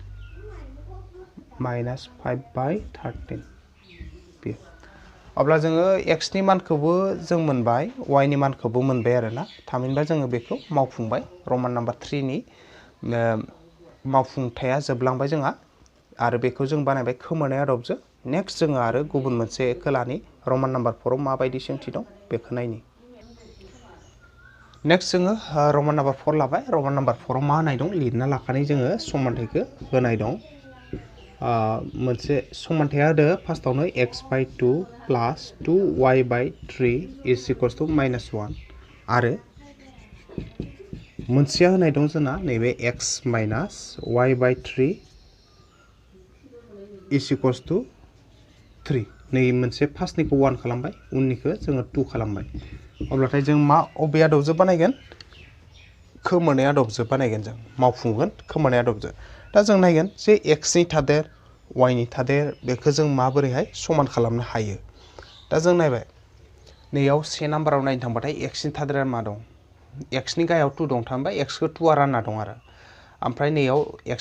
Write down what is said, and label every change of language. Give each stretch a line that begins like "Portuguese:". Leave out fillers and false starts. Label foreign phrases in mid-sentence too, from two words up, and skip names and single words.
English: minus 5 by 13
Bodo: बे अब्ला जोङो x नि मानखौबो जों मोनबाय y नि मानखौबो मोनबाय आरोना थामहिनबा जोङो बेखौ मावफुंबाय
English: roman number 3
Bodo: नि मावफुंथाया जोबलांबाय जोंहा आरो बेखौ जों बानायबाय खोमोरनाय आदबजों नेक्स्ट जोङो आरो गुबुन मोनसे खोलानि
English: roman number 4
Bodo: आव माबायदि सोंथि दं बेखौ नायनि नेक्स्ट जोङो
English: roman number 4
Bodo: लाबाय
English: roman number 4
Bodo: आव मा होनाय दं लिरना लाखानाय जोङो समानथायखौ होनाय दं मोनसे समानथाया होदो फार्स्टआवनो
English: x by 2 plus 2y by 3 is equals to minus 1
Bodo: आरो मोनसेया होनाय दं जोंना नैबे
English: x minus y by 3 is equals to 3
Bodo: नै मोनसे फार्स्टनिखौ 1 खालामबाय उननिखौ जोङो 2 खालामबाय अब्लाथाय जों मा अबे आदबजों बानायगोन खोमोरनाय आदबजों बानायगोन जों मावफुंगोन खोमोरनाय आदबजों दा जों नायगोन जे x नि थादेर y नि थादेर बेखौ जों माबोरैहाय समान खालामनो हायो दा जों नायबाय नैयाव से नाम्बाराव नायनो थांबाथाय x नि थादेरा मा दं x नि गाहायाव 2 दं थामहिनबा x खौ 2 आ रानना दं आरो ओमफ्राय नैयाव x